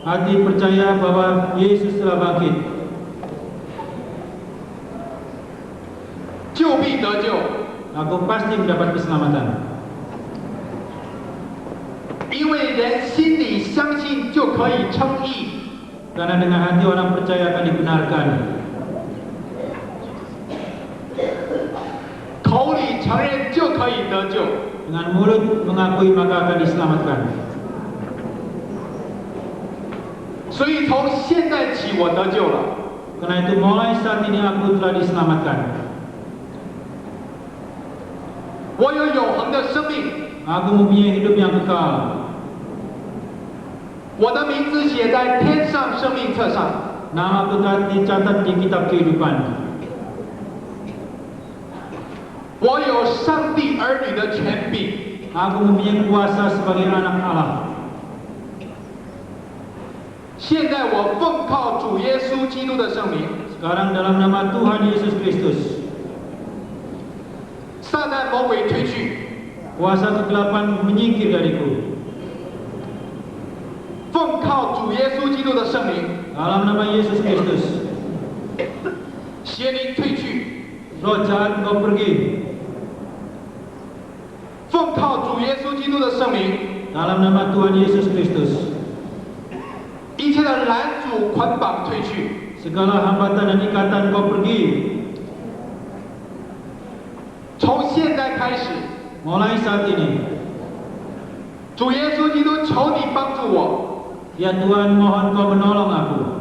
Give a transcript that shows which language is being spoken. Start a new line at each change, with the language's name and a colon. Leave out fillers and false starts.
Indonesian: hati percaya bahwa Yesus telah bangkit,
Chinese: 就必得救。
Indonesian: aku pasti mendapat keselamatan.
Chinese: 因为人心里相信就可以称义，
Indonesian: Karena dengan hati orang percaya akan dibenarkan,
Chinese: 口里承认就可以得救。
Indonesian: dengan mulut mengakui maka akan diselamatkan.
Chinese: 所以从现在起，我得救了。
Indonesian: Karena itu mulai saat ini aku telah diselamatkan.
Chinese: 我有永恒的生命，
Indonesian: Aku mempunyai hidup yang kekal.
Chinese: 我的名字写在天上生命册上。
Indonesian: Nama aku telah dicatat di kitab kehidupan.
Chinese: 我有上帝儿女的权柄，
Indonesian: Aku mempunyai kuasa sebagai anak Allah.
Chinese: 现在我奉靠主耶稣基督的圣名，
Indonesian: Sekarang dalam nama Tuhan Yesus Kristus,
Chinese: 撒旦魔鬼退去，
Indonesian: kuasa kegelapan menyingkir dariku.
Chinese: 奉靠主耶稣基督的圣名，
Indonesian: Dalam nama Yesus Kristus,
Chinese: 邪灵退去，
Indonesian: roh jahat kau pergi.
Chinese: 奉靠主耶稣基督的圣名，
Indonesian: Dalam nama Tuhan Yesus Kristus,
Chinese: 一切的拦阻捆绑退去，
Indonesian: segala hambatan dan ikatan kau pergi.
Chinese: 从现在开始，
Indonesian: Mulai saat ini,
Chinese: 主耶稣基督，求你帮助我，
Indonesian: ya Tuhan mohon kau menolong aku.